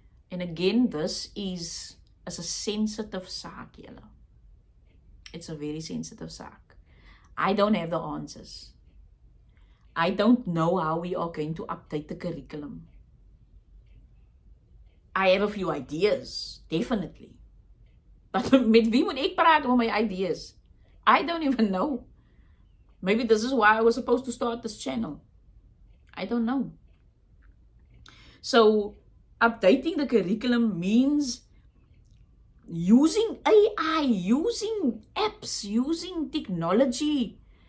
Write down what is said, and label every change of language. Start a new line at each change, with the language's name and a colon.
English: And again, this is a sensitive
Afrikaans: saak, julle.
English: It's a very sensitive saak. I don't have the answers. I don't know how we are going to update the curriculum. I have a few ideas, definitely. But
Afrikaans: met wie moet ek praat oor my ideas?
English: I don't even know. Maybe this is why I was supposed to start this channel. I don't know. So, updating the curriculum means using AI, using apps, using technology.